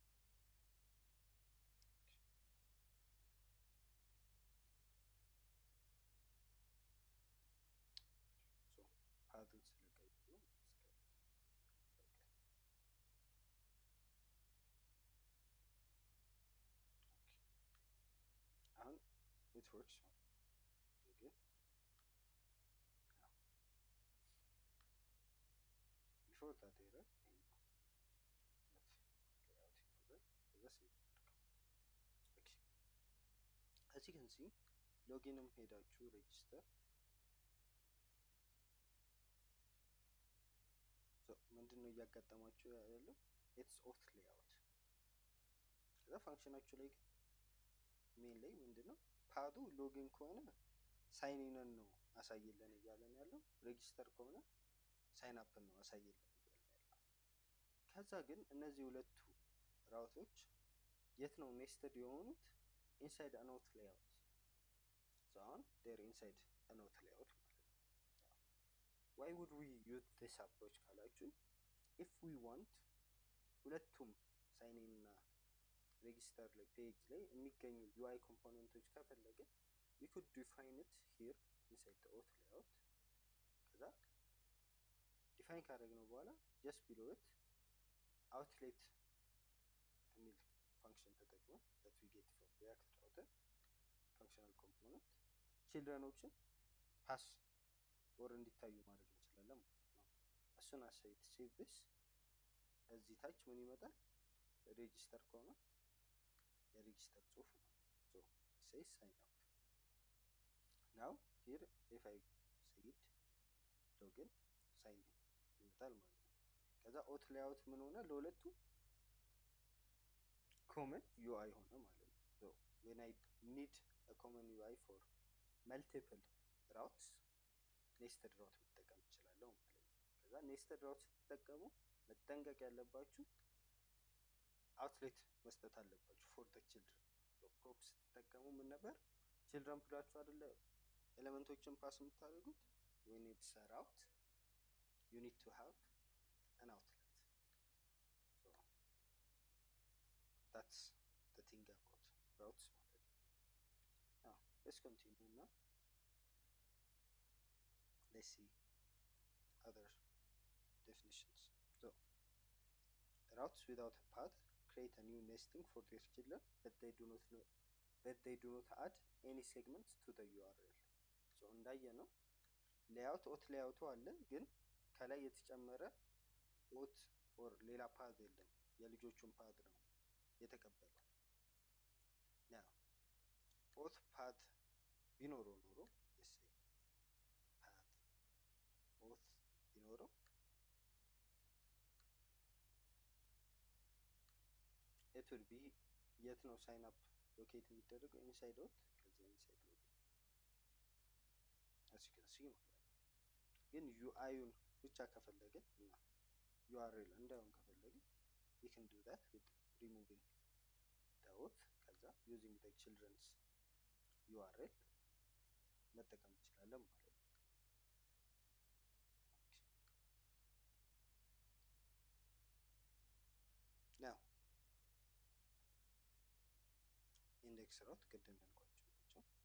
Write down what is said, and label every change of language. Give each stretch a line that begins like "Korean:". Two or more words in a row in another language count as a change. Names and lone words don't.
English: so
Amharic: pathን ስለቀየሩ ነው። አሁን
English: it works ግን before that error
Amharic: layout ይኖራል ከዛ
English: save okay as you can see
Amharic: ሎጊንም ሄዳችሁ ሬጂስተር ምንድነው እያጋጠማችሁ ያለው
English: it's auth layout
Amharic: ከዛ ፋንክሽናችሁ ላይ ሜን ላይ ምንድነው ፓዱ ሎጊን ከሆነ
English: sign in
Amharic: ነው አሳይልን እያለን ያለው ሬጂስተር ከሆነ
English: sign up
Amharic: ነው አሳይልን እያለን ያለው ከዛ ግን እነዚህ ሁለቱ ራውቶች የት ነው ኔስተድ የሆኑት
English: inside an auth layout so on they're inside an auth layout
Amharic: ማለት ነው
English: why would we use this approach
Amharic: ካላችሁ
English: if we want
Amharic: ሁለቱም
English: sign in
Amharic: እና ሬጂስተር ላይ ፔጅ ላይ የሚገኙ UI ኮምፖነንቶች ከፈለግን
English: we could define it here inside the auth layout
Amharic: ከዛ ዲፋይን ካደረግነው በኋላ
English: just below it outlet
Amharic: የሚል function ተጠቅመን
English: that we get from react router functional component children option pass or
Amharic: እንዲታዩ ማድረግ እንችላለን ማለት ነው።
English: as soon as I save this
Amharic: እዚህ ታች ምን ይመጣል ሬጂስተር ከሆነ የሬጂስተር ጽሁፍ ማለት ነው።
English: so it says sign up now here if I say it login sign in
Amharic: ይመጣል ማለት ነው። ከዛ
English: auth layout
Amharic: ምን ሆነ ለሁለቱ
English: common UI
Amharic: ሆነ ማለት ነው።
English: so when I need a common UI for multiple routes nested route
Amharic: መጠቀም እችላለሁ ማለት ነው። ከዛ
English: nested route
Amharic: ስትጠቀሙ መጠንቀቅ ያለባችሁ outlet መስጠት አለባችሁ
English: for the children so props
Amharic: ስትጠቀሙ ምን ነበር children ብላችሁ አይደለ ኤሌመንቶችን ፓስ የምታደርጉት
English: when it's a route you need to have an outlet so that's the thing about routes
Amharic: ማለት ነው።
English: now let's continue now let's see other definitions so routes without a path create a new nesting for their children but they do not add any segments to the URL so
Amharic: እንዳየነው
English: layout auth
Amharic: ሌያውቱ አለ ግን ከላይ የተጨመረ
English: auth or
Amharic: ሌላ ፓዝ የለም የልጆቹን ፓዝ ነው የተቀበለው now
English: auth path
Amharic: ቢኖረው ኖሮ እሺ
English: path auth
Amharic: ቢኖረው
English: it will be
Amharic: የት ነው
English: sign up
Amharic: ሎኬት የሚደረገው
English: inside auth
Amharic: ከዛ
English: inside login as you can see
Amharic: ማለት ነው። ግን ዩአይውን ብቻ ከፈለግን እና URL እንዳውን ከፈለግን
English: we can do that with removing the auth
Amharic: ከዛ
English: using the children's URL
Amharic: መጠቀም እንችላለን ማለት ነው። now
English: index route
Amharic: ቅድም ያልኳችሁ ናቸው።